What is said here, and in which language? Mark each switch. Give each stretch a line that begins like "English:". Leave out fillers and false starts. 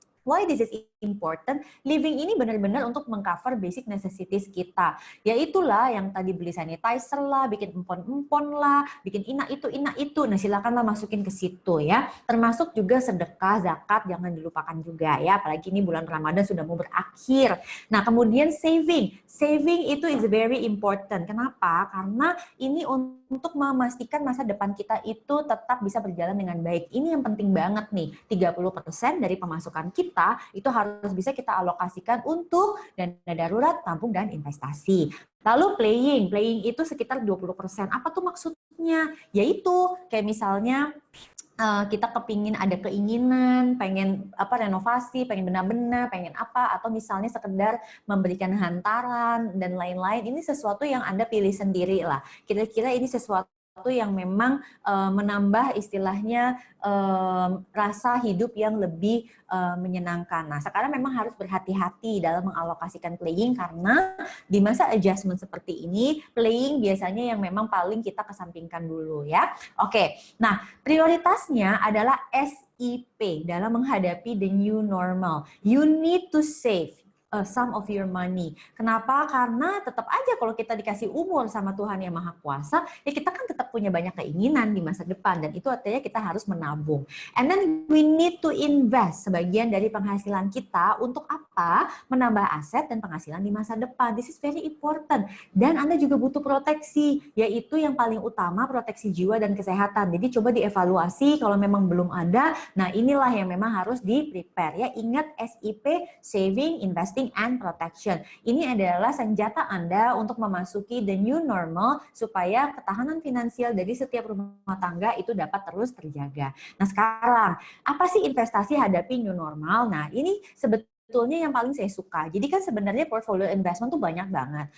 English: Why this is important?
Indonesian: Living ini benar-benar untuk mengcover basic necessities kita. Yaitulah yang tadi beli sanitizer lah, bikin empon-empon lah, bikin ina itu. Nah silakanlah masukin ke situ ya. Termasuk juga sedekah, zakat, jangan dilupakan juga ya. Apalagi ini bulan Ramadan sudah mau berakhir. Nah kemudian saving.
English: Saving itu is very important.
Indonesian: Kenapa? Karena ini untuk memastikan masa depan kita itu tetap bisa berjalan dengan baik. Ini yang penting banget nih. 30% dari pemasukan kita itu harus bisa kita alokasikan untuk dana darurat, tabung, dan investasi. Lalu playing itu sekitar 20%. Apa tuh maksudnya? Yaitu kayak misalnya kita ada keinginan, pengen renovasi, pengen benar-benar, pengen apa, atau misalnya sekedar memberikan hantaran dan lain-lain. Ini sesuatu yang Anda pilih sendiri lah. Kira-kira ini sesuatu yang memang menambah istilahnya rasa hidup yang lebih menyenangkan. Nah, sekarang memang harus berhati-hati dalam mengalokasikan playing karena di masa adjustment seperti ini, playing biasanya yang memang paling kita kesampingkan dulu ya. Oke, nah prioritasnya adalah SIP dalam menghadapi the new normal.
English: You need to save some of your money.
Indonesian: Kenapa? Karena tetap aja kalau kita dikasih umur sama Tuhan Yang Maha Kuasa, ya kita kan tetap punya banyak keinginan di masa depan dan itu artinya kita harus menabung.
English: And then we need to invest
Indonesian: sebagian dari penghasilan kita untuk apa? Menambah aset dan penghasilan di masa depan.
English: This is very important.
Indonesian: Dan Anda juga butuh proteksi, yaitu yang paling utama proteksi jiwa dan kesehatan. Jadi coba dievaluasi kalau memang belum ada. Nah, inilah yang memang harus di-prepare ya. Ingat SIP, saving, investing and protection. Ini adalah senjata Anda untuk memasuki the new normal supaya ketahanan finansial dari setiap rumah tangga itu dapat terus terjaga. Nah, sekarang apa sih investasi hadapi new normal? Nah, ini sebetulnya yang paling saya suka. Jadi kan sebenarnya portfolio investment tuh banyak banget.